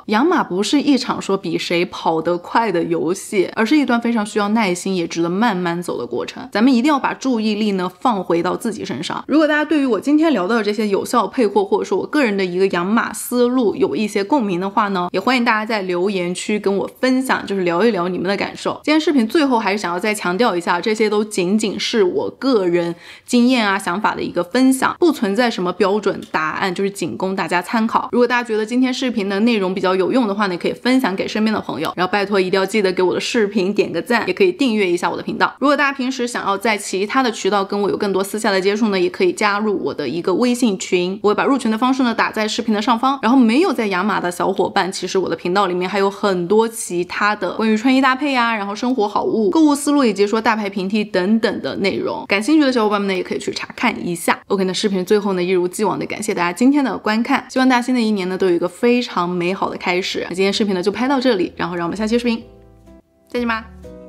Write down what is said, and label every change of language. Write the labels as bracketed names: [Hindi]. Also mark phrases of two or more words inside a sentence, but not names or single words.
[Chinese] 養馬不是一場說比誰跑得快的遊戲，而是一段非常需要耐心也值得慢慢走的過程。咱們一定要把注意力呢放回到自己身上。如果大家對於我今天聊到的這些有效配貨或者說我個人的一個養馬思路有一些共鳴的話呢，也歡迎大家在留言區跟我分享，就是聊一聊你們的感受。今天視頻最後還是想要再強調一下，這些都僅僅是我個人經驗啊想法的一個分享，不存在什麼標準答案，就是僅供大家參考。如果大家覺得今天視頻的內容比較有用的話呢，可以分享給身邊的朋友，然後拜託一定要記得給我的視頻點個讚，也可以訂閱一下我的頻道。如果大家平時想要在其他的渠道跟我有更多私下的接觸呢，也可以加入我的一個微信群，我會把入群的方式呢打在視頻的上方。然後沒有在養馬的小夥伴，其實我的頻道裡面還有很多其他的關於穿衣搭配啊，然後生活好物、購物思路以及說大牌平替等等的內容，感興趣的小夥伴們呢也可以去查看一下。 OK， 那視頻最後呢一如既往的感謝大家今天的觀看，希望大家新的一年呢都有一個非常美好的開始。那今天視頻呢就拍到這裡，然後讓我們下期視頻再見吧。